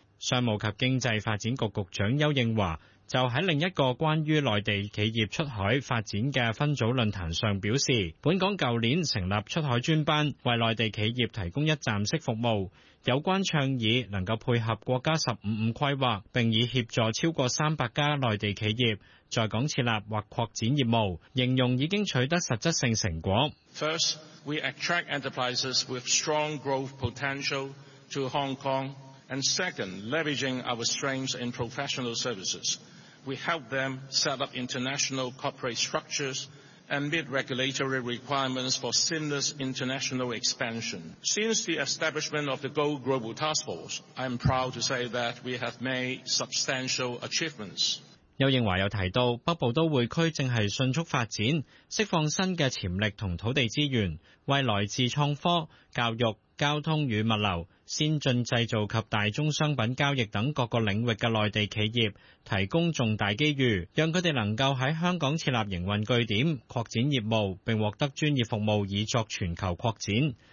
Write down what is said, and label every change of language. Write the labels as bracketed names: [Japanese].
[Chinese] 商务及经济发展局局长邱应华就在另一个关于内地企业出海发展的分组论坛上表示，本港去年成立出海专班，为内地企业提供一站式服务，有关倡议能够配合国家十五五规划，并以协助超过300家内地企业在港设立或扩展业务，形容已经取得实质性成果。 [English] First, we attract enterprises with strong growth potentialto Hong Kong, and second, leveraging our strengths in professional services. We help them set up international corporate structures and meet regulatory requirements for seamless international expansion. Since the establishment of the Go Global Task Force, I am proud to say that we have made substantial achievements. [Chinese] 邱应华又提到，北部都会区正是迅速发展，释放新的潜力和土地资源，为来自创科、教育、交通与物流、先进制造及大宗商品交易等各个领域的内地企业提供重大机遇，让他们能够在香港设立营运据点，扩展业务，并获得专业服务以作全球扩展。